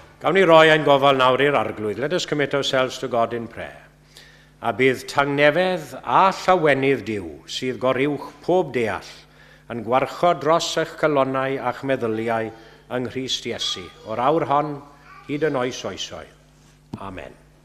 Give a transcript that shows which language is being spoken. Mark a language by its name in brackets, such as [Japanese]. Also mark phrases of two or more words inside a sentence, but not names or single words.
[Welsh] Awn ni roi ein gofal nawr i'r arglwydd. [English] Let us commit ourselves to God in prayer. [Welsh] A bydd tangnefedd a llawenydd Duw sydd goriwch pob deall yn gwarchod dros eich calonnau a'ch meddyliau yng Nghrist Iesu, o'r awr hon hyd yn oes oesoedd. Amen.